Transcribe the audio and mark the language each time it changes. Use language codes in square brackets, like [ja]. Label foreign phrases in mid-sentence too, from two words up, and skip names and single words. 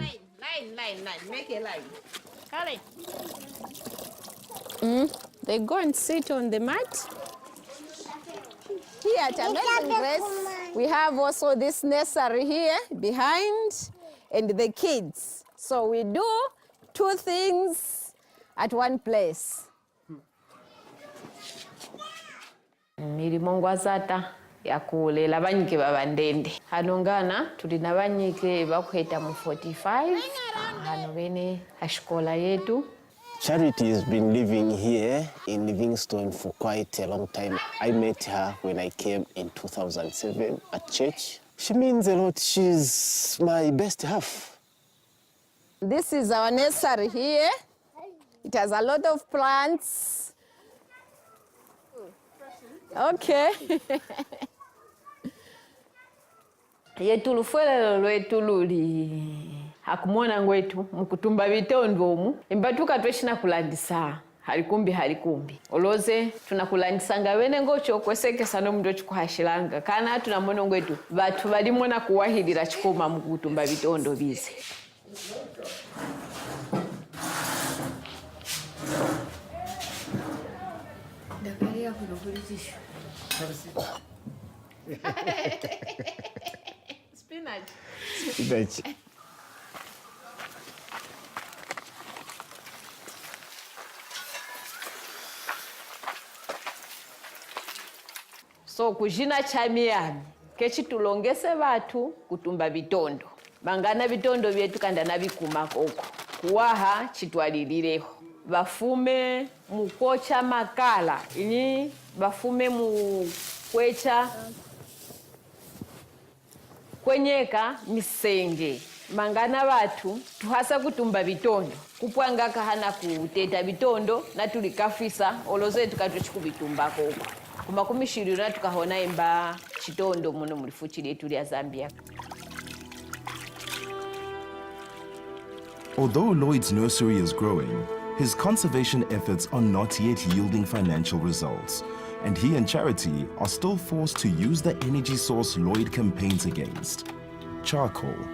[en] Make a line. They go and sit on the mat. Here at Amazing Grace, we have also this nursery here behind, and the kids. So we do two things at one place. [lue] Mirimo ngwazata yakulela banyike babandende hanongana tulina banyike bakweta mu 45 hano bene ashikola yetu. [en] Charity has been living here in Livingstone for quite a long time. I met her when I came in 2007 at church. She means a lot. She's my best half. This is our nursery here. It has a lot of plants. Okay. [lue] Yetulufwelelo lwetu luli hakumona ngwetu mukutumba bitondo omu imbatuka tweshina kulandisa halikumbi oloze tunakulandisanga bene ngocho kwesekesa no mndo chikuhashilanga kana tunamono ngwetu batu balimona kuwahilira chikoma mukutumba bitondo bize. [en] Spinach. [lue] So kujina chamiyami kechitulongese batu kutumba bitondo bangana bitondo byetu kanda nabikuma koko kuwaha chitwalilireho bafume mukocha makala ini bafume mukwecha kwenyeka misenge mangana batu tuhasa kutumba bitondo kupwanga kahana kuteta bitondo na tulikafisa oloze tukatochikubitumba koko kumakumishirira tukahona imba chitondo muno mulifuchiri yetu ya Zambia. [en] Although Lloyd's nursery is growing, his conservation efforts are not yet yielding financial results, and he and Charity are still forced to use the energy source Lloyd campaigns against: charcoal.